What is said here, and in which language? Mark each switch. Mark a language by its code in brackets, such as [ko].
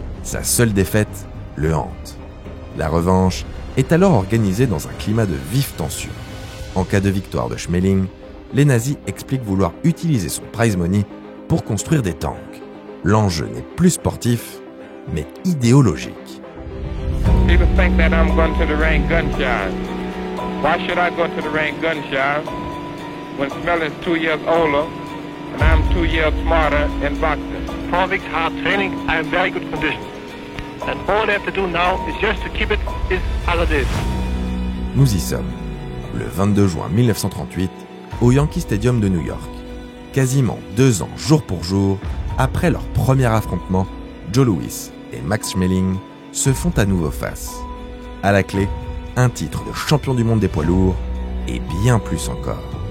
[fr] Sa seule défaite le hante. La revanche est alors organisée dans un climat de vive tension. En cas de victoire de Schmeling, les nazis expliquent vouloir utiliser son prize money pour construire des tanks. L'enjeu n'est plus sportif, mais idéologique. [en] People think that I'm going to the ring gun shows. Why should I go to the ring gun shows? when Schmeling is 2 years older and I'm 2 years smarter in boxing. 4 weeks hard training, I am very good condition. And all I have to do now is just to keep it as it is. [fr] Nous y sommes, le 22 juin 1938, au Yankee Stadium de New York. Quasiment 2 ans jour pour jour, après leur premier affrontement, Joe Louis et Max Schmeling se font à nouveau face. À la clé, un titre de champion du monde des poids lourds et bien plus encore.